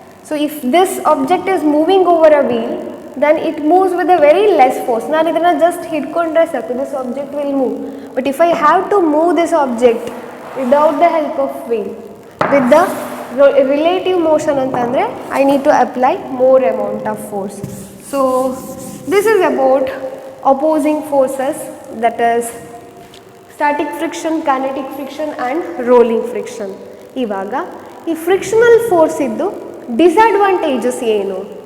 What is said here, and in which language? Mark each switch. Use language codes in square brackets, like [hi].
[en] So if this object is moving over a wheel, then it moves with a very less force. [kn] ನಾನು ಇದನ್ನು just ಹಿಡ್ಕೊಂಡ್ರೆ ಸಾಕು, [en] This object will move. But if I have to move this object without the help of wheel, with the relative motion ಅಂತಂದರೆ I need to apply more amount of force. So this is about opposing forces, that is static friction, kinetic friction and rolling friction. [kn] ಇವಾಗ ಈ frictional force ಇದ್ದು disadvantages ಏನು?